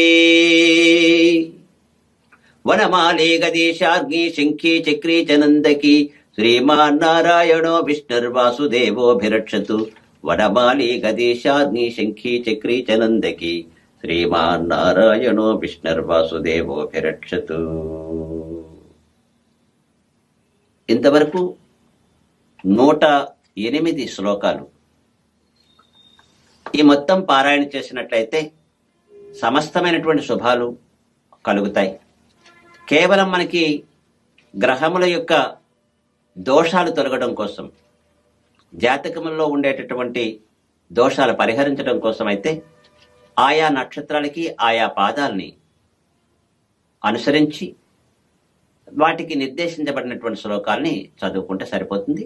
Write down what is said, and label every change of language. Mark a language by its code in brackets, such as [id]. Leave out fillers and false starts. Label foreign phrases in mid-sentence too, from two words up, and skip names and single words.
[sa] वनमाली गदीशार्गी शङ्खी चिक्री च नन्दकी श्रीमान्नारायणो विष्णुर्वासुदेवोऽभिरक्षतु वनमाली गदीशार्गी शङ्खी चक्री च नन्दकी श्रीमान्नारायणो विष्णुर्वाసుదేవోభిరక్షతు. [te] ఇంతవరకు 108 శ్లోకాలు ఈ మొత్తం పారాయణ చేసినట్లయితే సమస్తమైనటువంటి శుభాలు కలుగుతాయి. కేవలం మనకి గ్రహముల యొక్క దోషాలు తొలగడం కోసం, జాతకముల్లో ఉండేటటువంటి దోషాలు పరిహరించడం కోసం అయితే ఆయా నక్షత్రాలకి ఆయా పాదాలని అనుసరించి వాటికి నిర్దేశించబడినటువంటి శ్లోకాలని చదువుకుంటే సరిపోతుంది.